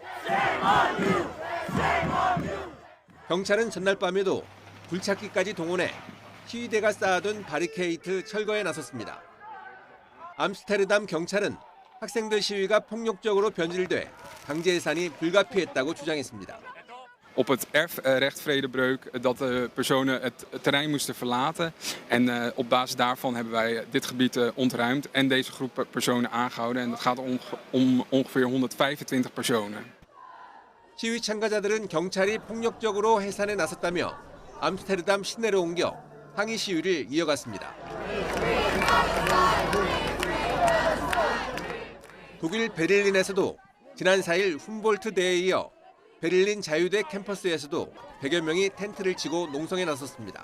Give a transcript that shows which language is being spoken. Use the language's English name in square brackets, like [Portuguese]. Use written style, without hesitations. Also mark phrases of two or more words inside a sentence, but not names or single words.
[Korean] 경찰은 전날 밤에도 굴착기까지 동원해 시위대가 쌓아둔 바리케이트 철거에 나섰습니다. 암스테르담 경찰은 학생들 시위가 폭력적으로 변질돼 강제 해산이 불가피했다고 주장했습니다. [Dutch] Op het erfrechtvredebreuk dat de personen het terrein moesten verlaten. En op basis daarvan hebben wij dit gebied ontruimd en deze groep personen aangehouden. En dat gaat om ongeveer 125 personen. [Korean] 시위 참가자들은 경찰이 폭력적으로 해산에 나섰다며 암스테르담 시내로 옮겨 항의 시위를 이어갔습니다. 독일 베를린에서도 지난 4일 훔볼트대에 이어 베를린 자유대 캠퍼스에서도 100여 명이 텐트를 치고 농성에 나섰습니다.